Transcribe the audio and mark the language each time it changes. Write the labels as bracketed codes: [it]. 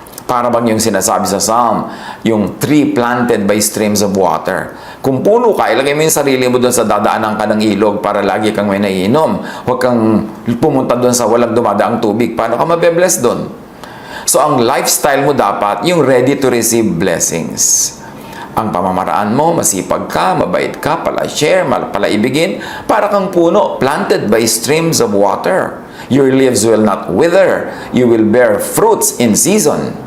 [tl] Para bang yung sinasabi sa Psalm, yung [en] tree planted by streams of water. [tl] Kung puno ka, ilagay mo yung sarili mo doon sa dadaanan ka ng ilog para lagi kang may naiinom. Huwag kang pumunta doon sa walang dumadaang tubig. Paano ka mabe-bless doon? So, ang lifestyle mo dapat, yung ready to receive blessings. Ang pamamaraan mo, masipag ka, mabait ka, pala-share, pala-ibigin, para kang puno, [en] planted by streams of water. Your leaves will not wither. You will bear fruits in season.